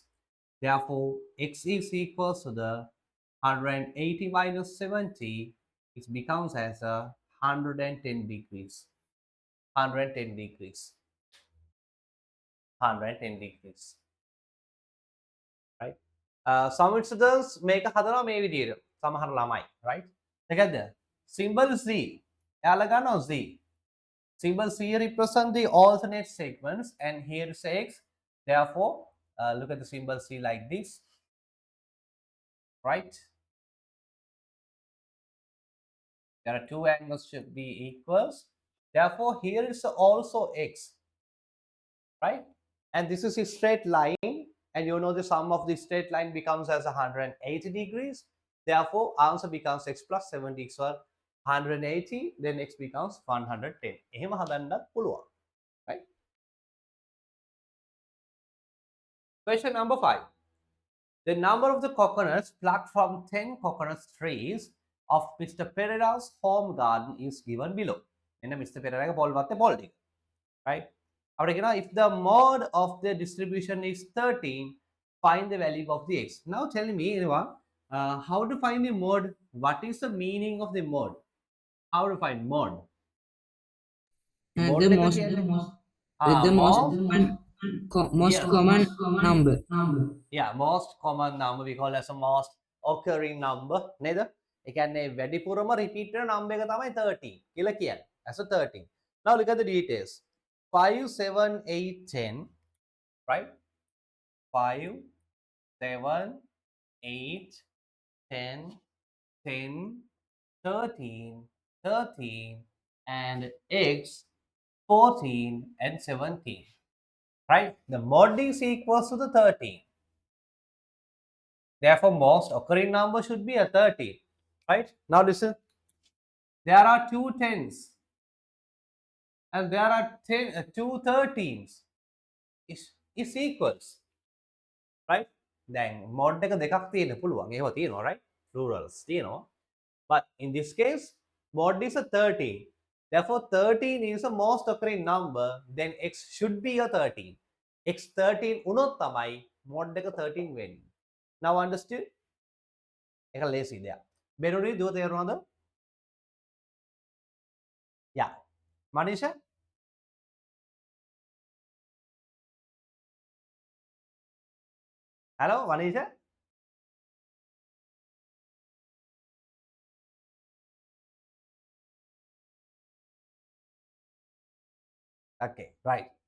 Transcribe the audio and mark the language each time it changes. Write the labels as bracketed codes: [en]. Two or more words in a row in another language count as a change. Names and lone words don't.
[en] Therefore x is equals to the 180 minus 70, it becomes as 110 degrees. 110 degrees. 110 degrees. Right? Some students [si] මේක හදනවා මේ විදිහට. සමහර ළමයි, right? දෙකද? [en] Symbol Z. [si] එයාලා ගන්නවා Z. [en] Symbol C represent the alternate segments and here is X. Therefore, look at the symbol C like this. Right? There are two angles should be equals. Therefore, here is also X. Right? And this is a straight line. And you know the sum of the straight line becomes as 180 degrees. Therefore, answer becomes x plus 70 equals 180. Then x becomes 110. [si] එහෙම හදන්නත් පුළුවන්. [en] Right? Question number 5. The number of the coconuts plucked from 10 coconut trees of Mr. Pereira's home garden is given below. [si] එන්න Mr. Pereira පොල් වත්තේ පොල් ටික. [en] Right? If the mode of the distribution is 13, find the value of the x. Now tell me, how to find the mode? What is the meaning of the mode? How to find mode? The most common number. Yeah, most common number we call as a most occurring number. [si] නේද? ඒ කියන්නේ වැඩිපුරම repeat වෙන number එක තමයි 13 කියලා කියන්නේ. [en] As a 13. Now look at the details. 5, 7, 8, 10, right? 5, 7, 8, 10, 10, 13, 13, and x 14 and 17, right? The mod is equals to the 13. Therefore, most occurring number should be a 13, right? Now listen, there are two 10s and there are two 13s. Is equals, right? [si] Then mod එක දෙකක් තියෙන්න පුළුවන්. ඒව තියෙනවා, right? Plurals තියෙනවා. [en] But in this case, mod is a 13. Therefore, 13 is the most occurring number. Then x should be a 13. X 13 උනොත් තමයි mod එක 13 වෙන්නේ. Now understood? [si] ඒක ලේසි දෙයක්. බෙරුණි දුව තේරුණාද? [en] Yeah. Manisha? Hello, Manisha? Okay, right.